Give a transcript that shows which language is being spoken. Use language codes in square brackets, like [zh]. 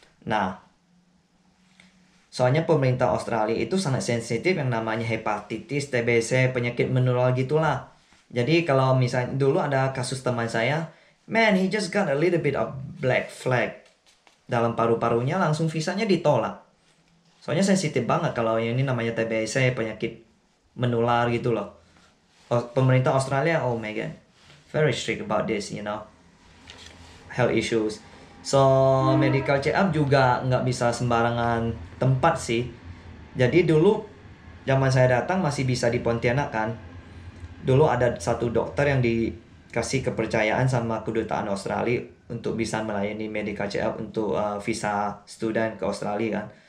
[id] Nah, soalnya pemerintah Australia itu sangat sensitif yang namanya hepatitis, TBC, penyakit menular gitulah. Jadi kalau misalnya dulu ada kasus teman saya, [en] man he just got a little bit of black flag [id] dalam paru-parunya, langsung visanya ditolak. Soalnya sensitif banget kalau yang ini namanya TBC, penyakit menular gitu loh. Pemerintah Australia, [en] oh my god, very strict about this, you know, health issues. [id] So medical check up juga nggak bisa sembarangan tempat sih. Jadi dulu zaman saya datang masih bisa di Pontianak kan. Dulu ada satu dokter yang dikasih kepercayaan sama kedutaan Australia untuk bisa melayani medical check up untuk visa student ke Australia kan.